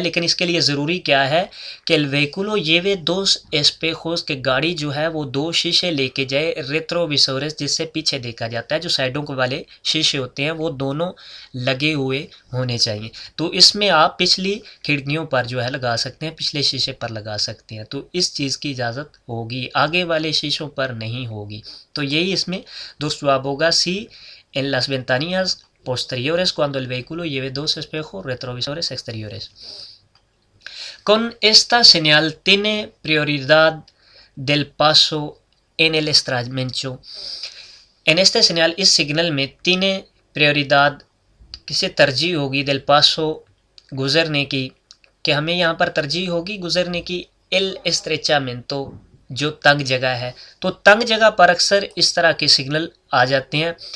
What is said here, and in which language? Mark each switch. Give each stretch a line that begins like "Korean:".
Hindi: लेकिन इसके लिए ज़रूरी क्या है कि वेहिकुलो ये वे दो एस्पेजोस के गाड़ी जो है वो दो शीशे लेके जाए, रेट्रोविसोरेस रेट्रोविसोरस जिससे पीछे देखा जाता है, जो साइडों के वाले शीशे होते हैं वो दोनों लगे हुए होने चाहिए। तो इसमें आप पिछली खिड़कियों पर जो है लगा सकते हैं, पिछले शीशे पर लगा सकते हैं, तो इस चीज़ की इजाज़त होगी, आगे वाले शीशों पर नहीं होगी। तो यही इसमें दोस्त जवाब होगा सी,
Spanish: en las ventanillas posteriores cuando el vehículo lleve dos espejos retrovisores exteriores. Con esta señal tiene prioridad del paso en el estrellamiento. En este señal,
Hindi: इस सिग्नल में
Spanish: tiene prioridad
Hindi: किसे तरजीह होगी
Spanish: del paso
Hindi: गुजरने की, कि हमें यहाँ पर तरजीह होगी गुजरने की
Spanish: el estrechamiento
Hindi: जो तंग जगह है। तो तंग जगह पर अक्सर इस तरह के सिग्नल आ जाते हैं।